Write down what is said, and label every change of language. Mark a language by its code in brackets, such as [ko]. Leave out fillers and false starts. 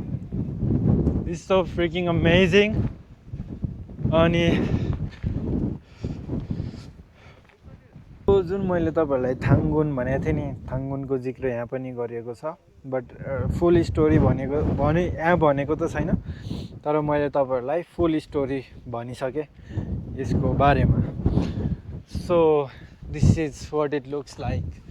[en] It's so freaking amazing. [ne] अनि जुन मैले तपाईहरुलाई थाङ्गुन भनेको थिएँ नि, थाङ्गुनको जिक्र यहाँ पनि गरिएको छ, [en] but full story [ne] यहाँ भनेको त छैन, तर मैले तपाईहरुलाई फुल स्टोरी भनिसके यसको बारेमा। [en] So this is what it looks like.